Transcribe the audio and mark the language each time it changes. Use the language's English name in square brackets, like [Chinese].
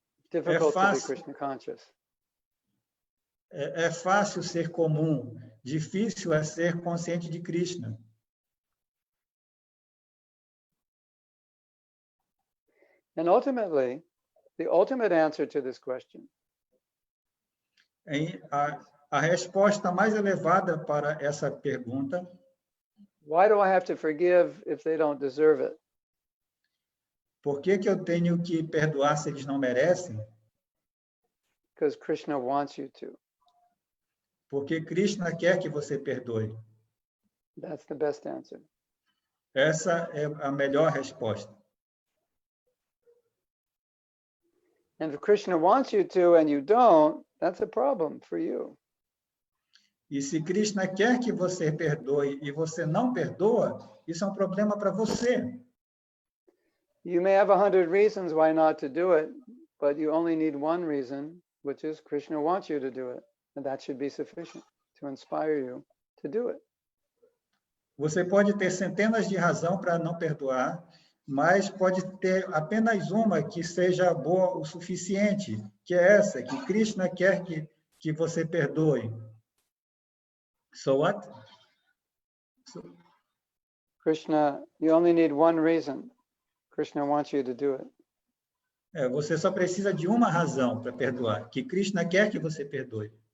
[English] Difficult to be Krishna conscious. [Portuguese] É fácil ser comum, difícil é ser consciente de Krishna. [English] And ultimately, the ultimate answer to this question. [Portuguese] A resposta mais elevada para essa pergunta. [English] Why do I have to forgive if they don't deserve it? [Portuguese] Por que eu tenho que perdoar se eles não merecem? [English] Because Krishna wants you to. [Portuguese] Porque Krishna quer que você perdoe. [English] That's the best answer. [Portuguese] Essa é a melhor resposta. [English] And if Krishna wants you to and you don't, that's a problem for you. [Portuguese] E se Krishna quer que você perdoe e você não perdoa, isso é um problema para você. [English] You may have 100 reasons why not to do it, but you only need one reason, which is Krishna wants you to do it. And that should be sufficient to inspire you to do it. [Portuguese] Você pode ter centenas de razões para não perdoar, mas pode ter apenas uma que seja boa o suficiente, que é essa, que Krishna quer que você perdoe. [English] So what? Krishna, you only need one reason. Krishna wants you to do it. [Portuguese] Você só precisa de uma razão para perdoar, que Krishna quer que você perdoe.